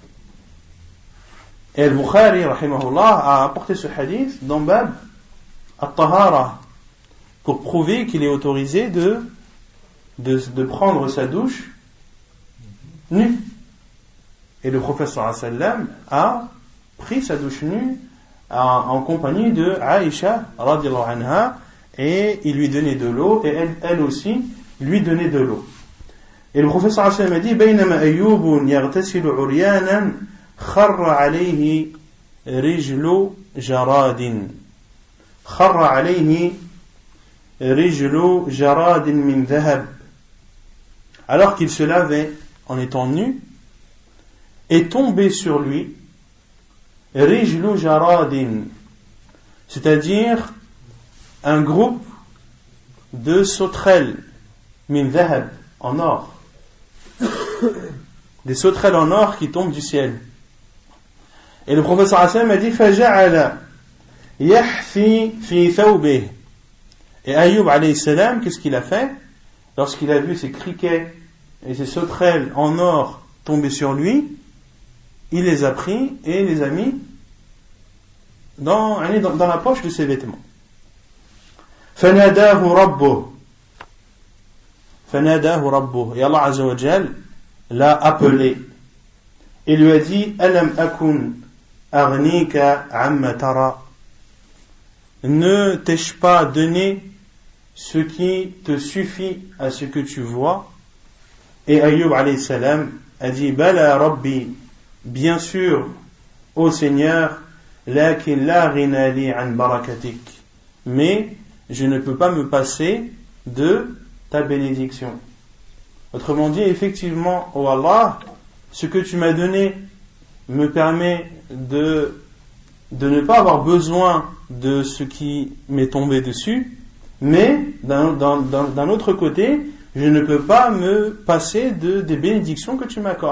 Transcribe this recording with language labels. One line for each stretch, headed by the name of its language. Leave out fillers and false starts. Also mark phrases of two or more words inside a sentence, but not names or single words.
French: Et Al-Bukhari rahimahullah a apporté ce hadith dans Bab At-Tahara pour prouver qu'il est autorisé de prendre sa douche nu. Et le prophète
Arabic: صلى الله عليه وسلم
French: a pris sa douche nue en compagnie de Aïcha
Arabic: رضي الله عنها,
French: et il lui donnait de l'eau, et elle aussi lui donnait de l'eau. Et le prophète
Arabic: صلى الله عليه وسلم
French: a dit
Arabic: بينما أيوب يغتسل عريانا خر عليه رجل جراد. خر عليه رجل جراد من ذهب.
French: Alors qu'il se lavait en étant nu, est tombé sur lui
Arabic: رجل جراد,
French: c'est-à-dire un groupe de sauterelles
Arabic: من ذهب,
French: en or. Des sauterelles en or qui tombent du ciel. Et le prophète
Arabic: صلى الله عليه وسلم
French: a dit
Arabic: فجعل يحثي في ثوبه.
French: Et Ayyub
Arabic: عليه السلام,
French: qu'est-ce qu'il a fait lorsqu'il a vu ces criquets et ces sauterelles en or tomber sur lui? Il les a pris et les a mis dans la poche de ses vêtements.
Arabic: فناداه ربه,
French: et Allah
Arabic: عز وجل
French: l'a appelé et lui a dit
Arabic: ألم أكن أغنيك عما ترى,
French: ne t'ai-je pas donné ce qui te suffit à ce que tu vois? Et Ayyub
Arabic: عليه السلام
French: a dit
Arabic: بلى ربي,
French: bien sûr ô Seigneur,
Arabic: لكن لا غنى لي عن بركتك.
French: Mais je ne peux pas me passer de ta bénédiction. Autrement dit, effectivement, ô Allah, ce que tu m'as donné me permet de ne pas avoir besoin de ce qui m'est tombé dessus, mais d'un autre côté, je ne peux pas me passer des bénédictions que tu m'accordes.